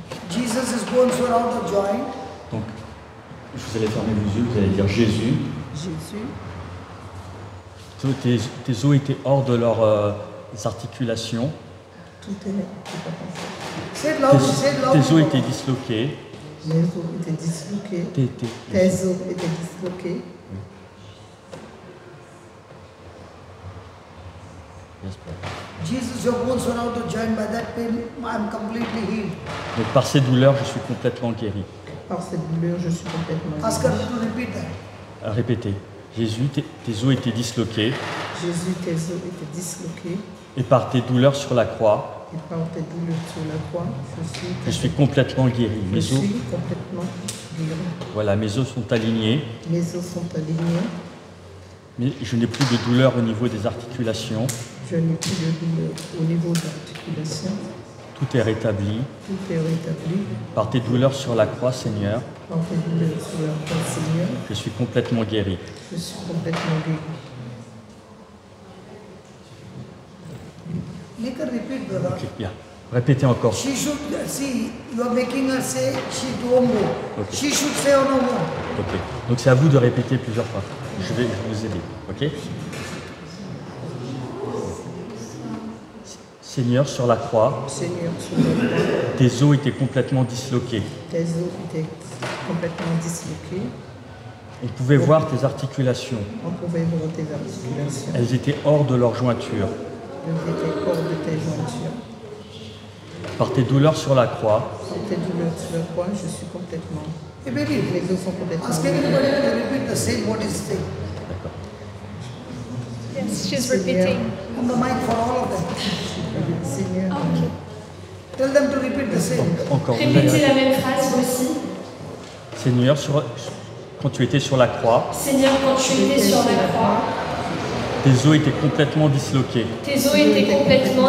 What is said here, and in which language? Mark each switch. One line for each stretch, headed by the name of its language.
English: Jesus' bones were out of joint.
French: Donc vous allez fermer vos yeux, vous allez dire Jésus. Jésus. Tes os étaient hors de leurs articulations. Tout est
English: Say it loud. Say it loud.
French: Tes os étaient disloqués. Les os étaient disloqués. Tes Tes os étaient disloqués.
English: Yes, brother. Jesus, your bones were out of joint. By that pain, I'm completely healed.
French: Donc par ces douleurs, je suis complètement guéri. Par cette douleur, je suis complètement
English: Ask
French: guéri.
English: her to repeat that.
French: Répétez. Jésus, tes os étaient disloqués Jésus, tes os étaient disloqués, et par tes douleurs sur la croix, et par tes douleurs sur la croix, je suis complètement guéri. je Mes os, suis complètement guéri. voilà, mes os sont alignés, Mes os sont alignés, mais je n'ai plus de douleur au niveau des articulations. je n'ai plus de douleur au niveau de l'articulation, Tout est rétabli. tout est rétabli. Par tes douleurs sur la croix, Seigneur, Par tes douleurs sur la croix, Seigneur, je suis complètement guéri. je suis complètement guéri.
English: Make her repeat, brother.
French: Ok, bien. Répétez encore.
English: She should see. You are making her say she won't go. Okay. She should say on her own. Ok.
French: Donc c'est à vous de répéter plusieurs fois. Je vais vous aider. Ok. Seigneur, sur la croix, Seigneur, sur la croix, tes os étaient complètement disloqués. tes os étaient complètement disloqués. On pouvait voir tes articulations. On pouvait voir tes articulations. Elles étaient hors de leur jointure. Elles étaient hors de tes jointures. Par tes douleurs sur la croix, Par tes douleurs sur la croix, je suis complètement.
English: Hey, baby,
French: Mes os sont complètement
English: ask
French: guéris.
English: everybody to repeat the same what is saying.
French: d'accord.
English: Yes, she's
French: Seigneur,
English: repeating. On the mic for all of them.
French: Seigneur,
English: Tell them to repeat the same.
French: Encore. Répétez la même phrase, vous aussi. Seigneur, quand tu étais sur la croix, Seigneur, quand tu étais sur la croix, tes os étaient complètement disloqués. tes os étaient complètement